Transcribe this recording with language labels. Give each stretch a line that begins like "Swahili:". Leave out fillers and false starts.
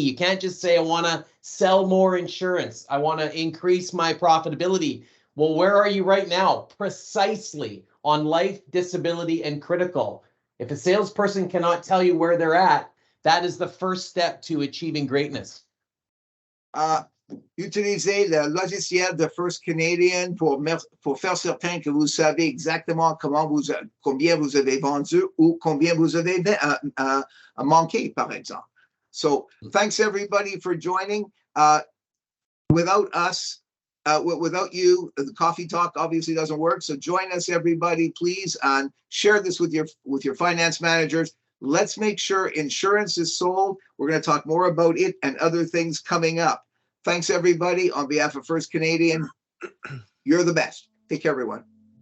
English: You can't just say, I want to sell more insurance. I want to increase my profitability. Well, where are you right now? Precisely on life, disability, and critical. If a salesperson cannot tell you where they're at, that is the first step to achieving greatness.
French: Utilisez le logiciel de First Canadian pour faire certain que vous savez exactement combien vous avez vendu ou combien vous avez manqué, par exemple.
English: So thanks everybody for joining. Without us, without you, the coffee talk obviously doesn't work. So join us, everybody, please, and share this with your finance managers. Let's make sure insurance is sold. We're going to talk more about it and other things coming up. Thanks, everybody. On behalf of First Canadian, you're the best. Take care, everyone.